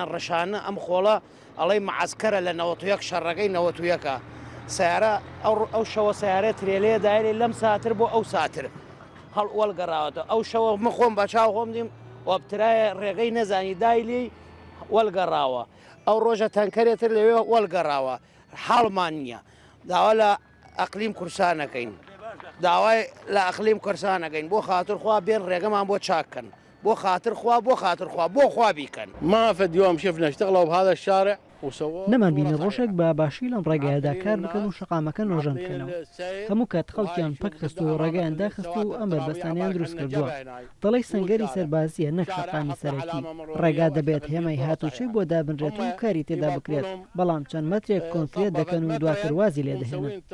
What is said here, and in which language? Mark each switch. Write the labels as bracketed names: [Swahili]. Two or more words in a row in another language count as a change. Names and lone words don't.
[Central Kurdish] ڕەشانە ئەم خۆڵە ئەڵەی معسکەرە لە 91 شەڕەکەی 91ەکە سیارە ئەو شەوە سیارە ترێلەیە دایری لەم ساتر بۆ ئەو ساتر هەڵ وەلگەڕاوەتە ئەو شەوە مخۆم بە چاو خۆم دیم وەبترایە ڕێگەی نەزانی دایلی وەلگەڕاوە ئەو ڕۆژە تەنکەرێتر لەوێ وەلگەڕاوە حاڵمان نییە داوا لە ئەقلیم کورسانەکەین داوای لە ئەقلیم کورسانەکەین بۆ خاطرخوا بێن ڕێگەمان بۆ چاکەن بۆ خاطرخوا بۆ خوا بیکەن [Arabic] ما في اليوم شفنا اشتغلوا بهذا الشارع [Central Kurdish] نەمان بینی ڕۆژێک بە باشی لەم ڕێگایەدا کار بکەن و شقامەکە نۆژەن بکەنەوە هەموو کات خەڵکیان پەک خست و ڕێگەیان داخست و ئەم بەربەستانیان دروست کردووە دەڵی سەنگەری سەربازیە نەک شقامی سەرەکی ڕێگا دەبێت هێمەی هاتوچەی بۆ دابنرێت و کاری تێدا بکرێت بەڵام چەند مەترێک کۆنکرێت دەکەن و دواتر وازی لێ دەهێنن.